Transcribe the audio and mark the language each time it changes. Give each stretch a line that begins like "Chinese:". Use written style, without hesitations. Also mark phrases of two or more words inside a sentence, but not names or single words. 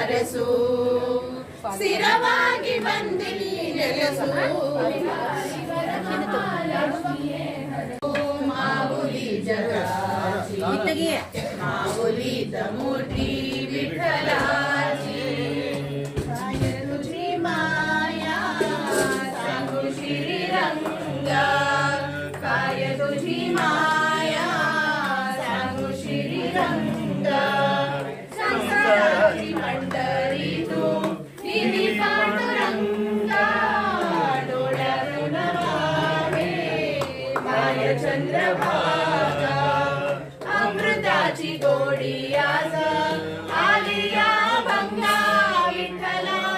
Kannada: ನೆಲೆಸು ಸ್ಥಿರವಾಗಿ ಬಂದಿಲ್ಲಿ ನೆಲೆಸು ಮಾವುಲಿ ಜಗರಾಜಿ ಮಾವುಲಿ ಮೂರ್ತಿ ವಿಠಲಾಜಿ
Marathi: ತುझी माया सांगू श्रीरंग काय तुझी माया सांगू श्रीरंग संसाराची पंढरी तू निधी पांडुरंगा डोळ्यातून वाहे माय चंद्रभागा अमृताची गोडी आज आली या भंगा विठ्ठला